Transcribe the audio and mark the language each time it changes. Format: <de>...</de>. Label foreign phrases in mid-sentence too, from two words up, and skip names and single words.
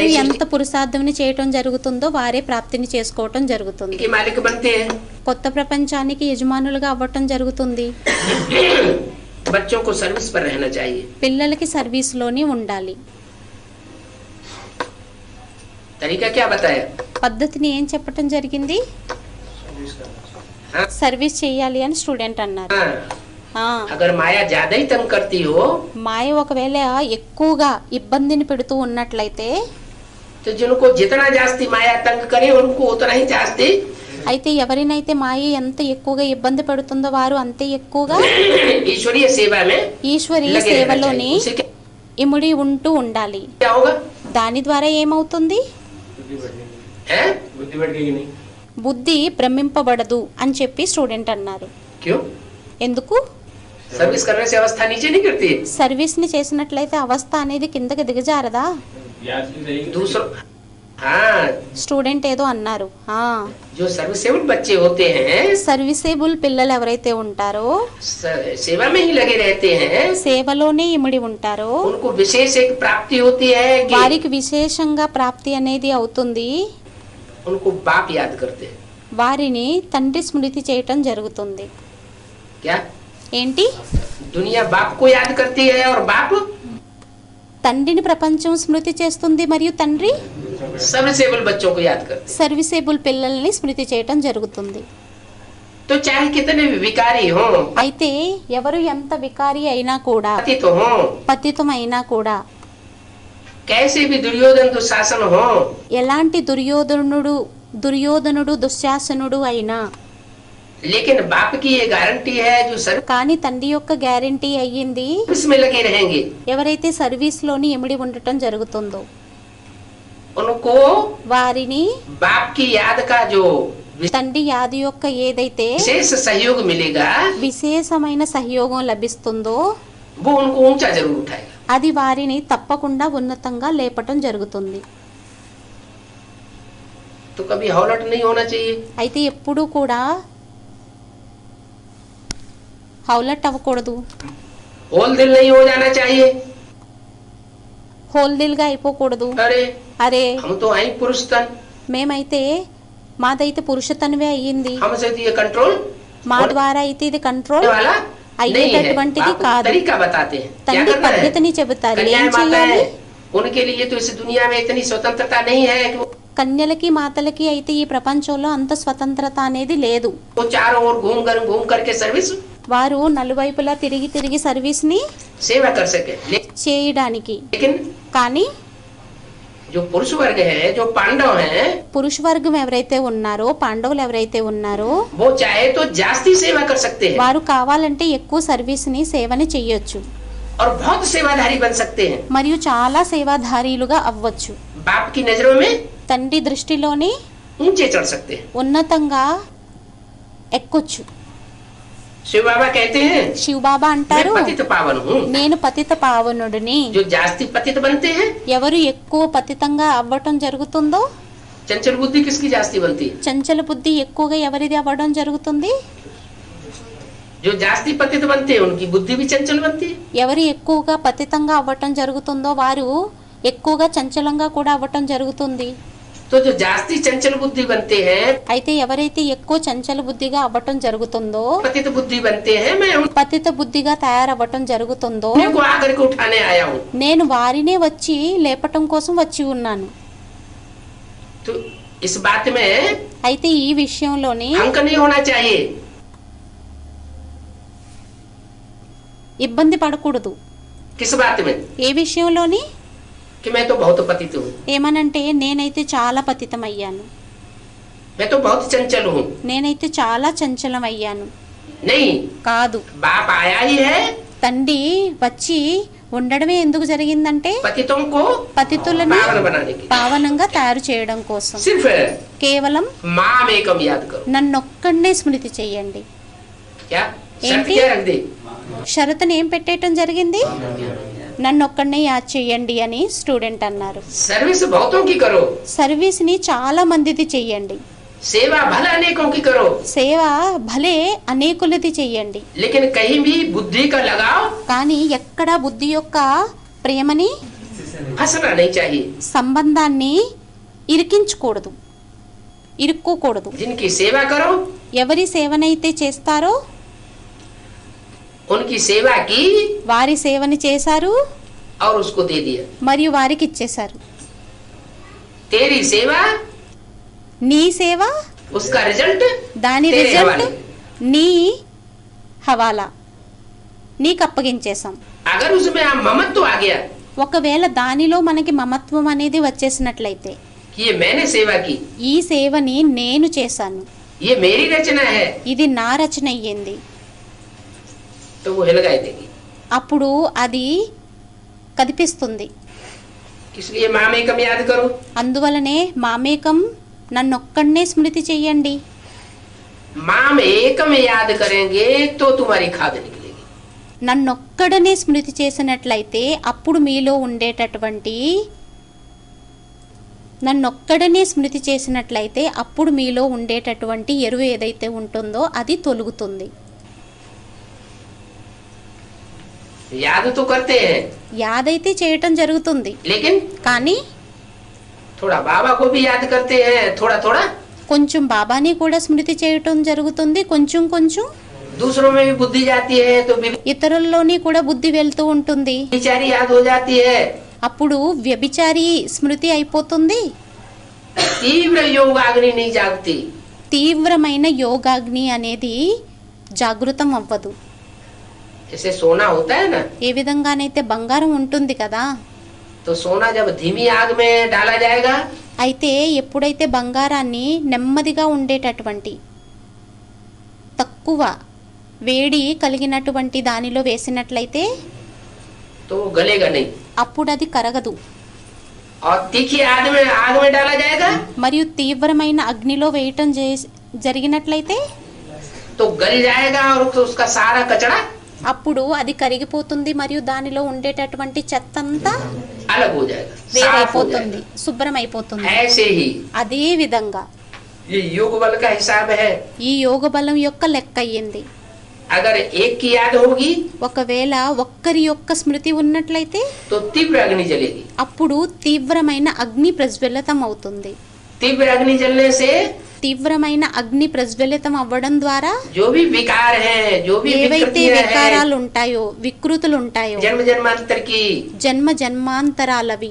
<hi>नई</hi> <te>ఎంత పురుషార్థమని చేయటం జరుగుతుందో వారే ప్రాప్తిని చేసుకోవటం జరుగుతుంది.</te> <hi>सृष्टि के मालिक बनते हैं।</hi> <te>కొత్త ప్రపంచానికి యజమానులుగా అవ్వటం జరుగుతుంది.</te> <hi>बच्चों को सर्विस पर रहना चाहिए।</hi> <te>పిల్లలకి సర్వీస్లోని ఉండాలి.</te> <hi>तरीका क्या बताया?</hi> <te>పద్ధతిని ఏం చెప్పటం జరిగింది?</te> <hi>हाँ?</hi> <te>సర్వీస్ చేయాలి అని స్టూడెంట్ అన్నారు.</te> <hi>हाँ।</hi> <te>ఆ,</te> <hi>अगर माया ज्यादा ही तंग करती हो</hi> <te>మాయ ఒకవేళ ఎక్కువగా ఇబ్బందిని పెడుతూ ఉన్నట్లయితే</te> <hi>तो जिनको जितना जास्ती माया तंग करे उनको उतना ही जास्ती</hi> <te>అయితే ఎవరినైతే మాయ ఎంత ఎక్కువగా ఇబ్బంది పెడుతుందో వారు అంతే ఎక్కువగా</te> <hi>ईश्वरीय सेवा में</hi> <te>ఈశ్వరీయ</te> <hi>लगे रहना</hi> <te>సేవలోని</te> <hi>चाहिए। उससे क्या</hi> <te>ఇముడి ఉంటూ ఉండాలి.</te> <hi>होगा?</hi> <te>దాని ద్వారా ఏమవుతుంది?</te> <hi>हैं?</hi> <te>బుద్ధి భ్రమింపబడదు అని చెప్పి స్టూడెంట్ అన్నారు.</te> <hi>क्यों?</hi> <te>ఎందుకు?</te> <hi>सर्विस करने से अवस्था नीचे नहीं गिरती।</hi> <te>సర్వీస్ ని చేసినట్లయితే అవస్థ అనేది కిందకి దిగజారదా?</te> <hi>दूसरों हाँ,</hi> <te>స్టూడెంట్ ఏదో అన్నారు.</te> <hi>जो सर्विसेबल बच्चे होते हैं</hi> <te>సర్వీసేబుల్ పిల్లలు ఎవరైతే ఉంటారో,</te> <hi>सेवा में ही लगे रहते हैं,</hi> <te>సేవలోనే ఇమిడి ఉంటారో,</te> <hi>उनको विशेष एक प्राप्ति होती है कि</hi> <te>వారికి విశేషంగా ప్రాప్తి అనేది అవుతుంది.</te> <hi>उनको बाप याद करते हैं।</hi> <te>వారిని తండ్రి స్మృతి చేయటం జరుగుతుంది.</te> <hi>क्या?</hi> <te>ఏంటి?</te> <hi>दुनिया बाप को याद करती है और बाप</hi> <te>తండ్రిని ప్రపంచం స్మృతి చేస్తుంది మరియు తండ్రి</te> <hi>सर्विसेबल बच्चों को याद करते</hi> <te>సర్వీసేబుల్ పిల్లల్ని స్మృతి చేయటం జరుగుతుంది.</te> <hi>हैं। तो चाहे कितने भी विकारी हो,</hi> <te>అయితే ఎవరు ఎంత వికారి అయినా కూడా,</te> <hi>पतित हो,</hi> <te>పతితం అయినా కూడా,</te> <hi>कैसे भी दुर्योधन दुशासन हो,</hi> <te>ఎలాంటి దుర్యోధనుడు దుశ్శాసనుడు అయినా,</te> <hi>लेकिन बाप की ये गारंटी है जो</hi> <te>కానీ తండ్రి యొక్క గ్యారెంటీ అయ్యింది</te> <hi>सर्विस में लगे रहेंगे</hi> <te>ఎవరైతే సర్వీస్ లోని ఇమిడి ఉండటం జరుగుతుందో</te> <hi>उनको</hi> <te>వారిని</te> <hi>बाप की याद का जो</hi> <te>తండ్రి యాది యొక్క ఏదైతే</te> <hi>विशेष सहयोग मिलेगा</hi> <te>విశేషమైన సహయోగం లభిస్తుందో</te> <hi>वो उनको ऊंचा जरूर उठाएगा।</hi> <te>అది వారిని తప్పకుండా ఉన్నతంగా లేపటం జరుగుతుంది.</te> <hi>तो कभी हौलट नहीं होना चाहिए।</hi> <te>అయితే ఎప్పుడూ కూడా హౌలట్ అవ్వకూడదు,</te> <hi>होल दिल नहीं हो जाना चाहिए।</hi> <te>హోల్దిల్గా అయిపోకూడదు.</te> <hi>अरे</hi> <te>అరే</te> <hi>हम तो आई पुरुष तन,</hi> <te>మేమైతే మాదైతే పురుషతనవే అయ్యింది,</te> <hi>हमसे तो ये कंट्रोल</hi> <te>మా ద్వారా అయితే ఇది కంట్రోల్</te> <hi>वाला नहीं है।</hi> <te>అయ్యేటటువంటిది</te> <hi>बाप</hi> <te>కాదు.</te> <hi>तरीका बताते हैं क्या</hi> <te>తండ్రి</te> <hi>करना है।</hi> <te>పద్ధతిని చెబుతారు, ఏం</te> <hi>कन्याएं</hi> <te>చేయాలి.</te> <hi>माताएं, उनके लिए तो इस दुनिया में इतनी स्वतंत्रता नहीं है कि</hi> <te>కన్యలకి మాతలకి అయితే ఈ ప్రపంచంలో అంత స్వతంత్రత అనేది లేదు.</te> <hi>वो चारों ओर घूम करके सर्विस</hi> <te>వారు నలువైపులా తిరిగి సర్వీస్ ని</te> <hi>सेवा कर सके।</hi> <te>చేయడానికి.</te> <hi>लेकिन</hi> <te>కానీ</te> <hi>जो पुरुष वर्ग है, जो पांडव हैं,</hi> <te>పురుష వర్గం ఎవరైతే ఉన్నారో, పాండవులు ఎవరైతే ఉన్నారో,</te> <hi>वो चाहे तो जास्ती सेवा कर सकते हैं</hi> <te>వారు కావాలంటే ఎక్కువ సర్వీస్ ని సేవని చెయ్యొచ్చు</te> <hi>और बहुत सेवाधारी बन सकते हैं।</hi> <te>మరియు చాలా సేవాధారీలుగా అవ్వచ్చు.</te> <hi>बाप की नजरों में</hi> <te>తండ్రి దృష్టిలోని</te> <hi>ऊंचे चढ़ सकते हैं।</hi> <te>ఉన్నతంగా ఎక్కొచ్చు.</te> <hi>शिव बाबा कहते हैं</hi> <te>శివబాబా</te> <hi>मैं</hi> <te>అంటారు,</te> <hi>पतित पावन हूँ।</hi> <te>నేను పతిత పావనుడిని.</te> <hi>जो जास्ती पतित बनते हैं,</hi> <te>ఎవరు ఎక్కువ పతితంగా అవ్వటం జరుగుతుందో,</te> <hi>चंचल बुद्धि किसकी जास्ती बनती है?</hi> <te>చంచల బుద్ధి ఎక్కువగా ఎవరిది అవ్వడం జరుగుతుంది.</te> <hi>जो जास्ती पतित बनते हैं उनकी बुद्धि भी चंचल बनती है।</hi> <te>ఎవరు ఎక్కువగా పతితంగా అవ్వటం జరుగుతుందో వారు ఎక్కువగా చంచలంగా కూడా అవ్వటం జరుగుతుంది.</te> <hi>तो जो जास्ती चंचल बुद्धि बनते हैं,</hi> <te>అయితే ఎవరైతే ఎక్కువ చంచల బుద్ధిగా అవ్వటం జరుగుతుందో,</te> <hi>पतित बुद्धि बनते हैं, मैं</hi> <te>పతిత బుద్ధిగా తయారవ్వటం జరుగుతుందో,</te> <hi>उन्हीं को आकर के उठाने आया हूँ।</hi> <te>నేను వారినే వచ్చి లేపటం కోసం వచ్చి ఉన్నాను.</te> <hi>तो इस बात में</hi> <te>అయితే ఈ విషయంలోని</te> <hi>अंक नहीं होना चाहिए।</hi> <te>ఇబ్బంది పడకూడదు.</te> <hi>किस बात में?</hi> <te>ఏ విషయంలోని?</te> <hi>कि मैं तो बहुत पतित हूँ,</hi> <te>ఏమనంటే నేనైతే చాలా పతితమయ్యాను,</te> <hi>मैं तो बहुत चंचल हूँ।</hi> <te>నేనైతే చాలా చంచలమయ్యాను.</te> <hi>नहीं,</hi> <te>కాదు,</te> <hi>बाप आया ही है</hi> <te>తండ్రి వచ్చి ఉండడమే ఎందుకు జరిగిందంటే</te> <hi>पतितों को</hi> <te>పతితులని</te> <hi>पावन बनाने की।</hi> <te>పావనంగా తయారు చేయడం కోసం.</te> <hi>सिर्फ</hi> <te>కేవలం</te> <sa>माम एकम</sa> <hi>याद करो।</hi> <te>నన్నొక్కడే స్మృతి చెయ్యండి.</te> <hi>क्या शर्त</hi> <te>ఏంటి?</te> <hi>क्या रख दी?</hi> <te>షరతుని ఏం పెట్టేయటం జరిగింది? నన్నొక్కడే యాద్ చెయ్యండి అని స్టూడెంట్ అన్నారు.</te> <hi>सर्विस बहुतों की करो,</hi> <te>సర్వీస్ ని చాలా మందిది చెయ్యండి,</te> <hi>सेवा भला अनेकों की करो,</hi> <te>సేవ భలే అనేకులది చెయ్యండి.</te> <hi>लेकिन कहीं भी बुद्धि का लगाव</hi> <te>కానీ ఎక్కడ బుద్ధి యొక్క ప్రేమని,</te> <hi>फंसना नहीं चाहिए।</hi> <te>సంబంధాన్ని ఇరికించకూడదు, ఇరుక్కోకూడదు.</te> <hi>जिनकी सेवा करो</hi> <te>ఎవరి సేవనైతే చేస్తారో</te> <hi>उनकी सेवा की</hi> <te>వారి సేవని చేశారు</te> <hi>और उसको दे दिया।</hi> <te>మరియు వారికి ఇచ్చేశారు.</te> <hi>तेरी सेवा,</hi> <te>నీ సేవ,</te> <hi>उसका रिजल्ट</hi> <te>దాని</te> <hi>तेरे</hi> <te>రిజల్ట్</te> <hi>हवाले।</hi> <te>నీ హవాలా, నీకు అప్పగించేశాం.</te> <hi>अगर उसमें आप ममत्व आ गया,</hi> <te>ఒకవేళ దానిలో మనకి మమత్వం అనేది వచ్చేసినట్లయితే</te> <hi>कि ये मैंने सेवा की,</hi> <te>ఈ సేవని నేను చేశాను,</te> <hi>ये मेरी रचना है,</hi> <te>ఇది నా రచన అయ్యింది,</te> <hi>तो वो हिलगाई देगी।</hi> <te>అప్పుడు అది కదిపిస్తుంది.</te> <hi>इसलिए मामेकम याद करो।</hi> <te>అందువలనే మామేకం, నన్నొక్కడనే స్మృతి చెయ్యండి.</te> <sa>माम एकम</sa> <hi>याद करेंगे तो तुम्हारी खाद निकलेगी।</hi> <te>నన్నొక్కడనే స్మృతి చేసినట్లయితే అప్పుడు మీలో ఉండేటటువంటి నన్నొక్కడనే స్మృతి చేసినట్లయితే అప్పుడు మీలో ఉండేటటువంటి ఎరువు ఏదైతే ఉంటుందో అది తొలుగుతుంది.</te> <hi>याद तो करते हैं,</hi> <te>యాదైతే చేయటం జరుగుతుంది,</te> <hi>लेकिन</hi> <te>కానీ</te> <hi>थोड़ा बाबा को भी याद करते हैं, थोड़ा थोड़ा</hi> <te>కొంచెం బాబాని కూడా స్మృతి చేయటం జరుగుతుంది, కొంచెం కొంచెం</te> <hi>दूसरों में भी बुद्धि जाती है, तो</hi> <te>ఇతరుల్లోని కూడా బుద్ధి వెళ్తూ ఉంటుంది.</te> <hi>विचारी याद हो जाती है।</hi> <te>అప్పుడు వ్యభిచారి స్మృతి అయిపోతుంది.</te> <hi>तीव्र योग अग्नि नहीं जागती।</hi> <te>తీవ్రమైన యోగాగ్ని అనేది జాగృతం అవ్వదు.</te> <hi>जैसे सोना होता है ना,</hi> <te>ఏ విధంగానైతే బంగారం ఉంటుంది కదా,</te> <hi>तो सोना जब धीमी आग में डाला जाएगा</hi> <te>అయితే ఎప్పుడైతే బంగారాన్ని నెమ్మదిగా ఉండేటటువంటి తక్కువ వేడి కలిగినటువంటి దానిలో వేసినట్లయితే</te> <hi>तो वो गलेगा नहीं,</hi> <te>అప్పుడు అది కరగదు.</te> <hi>और तीखी आग में डाला जाएगा</hi> <te>మరియు తీవ్రమైన అగ్నిలో వేయటం జరిగినట్లయితే</te> <hi>तो गल जाएगा, और तो उसका सारा कचरा</hi> <te>అప్పుడు అది కరిగిపోతుంది మరియు దానిలో ఉండేటటువంటి చెత్త అంతా</te> <hi>अलग हो जाएगा, साफ हो</hi> <te>వేరైపోతుంది,</te> <hi>जाएगा।</hi> <te>శుభ్రమైపోతుంది.</te> <hi>ऐसे ही</hi> <te>అదే విధంగా</te> <hi>ये योग बल का हिसाब है।</hi> <te>ఈ యోగ బలం యొక్క లెక్క అయ్యింది.</te> <hi>अगर एक की याद होगी</hi> <te>ఒకవేళ ఒక్కరి యొక్క స్మృతి ఉన్నట్లయితే</te> <hi>तो तीव्र अग्नि जलेगी।</hi> <te>అప్పుడు తీవ్రమైన అగ్ని ప్రజ్వలితం అవుతుంది.</te> <hi>तीव्र अग्नि जलने से</hi> <te>తీవ్రమైన అగ్ని ప్రజ్వలితం అవ్వడం ద్వారా</te> <hi>जो भी विकार हैं, जो भी</hi> <te>ఏవైతే</te> <hi>विकृतियां हैं,</hi> <te>వికారాలు ఉంటాయో, వికృతులు ఉంటాయో,</te> <hi>जन्म जन्मांतर की</hi> <te>జన్మ జన్మాంతరాలవి,</te>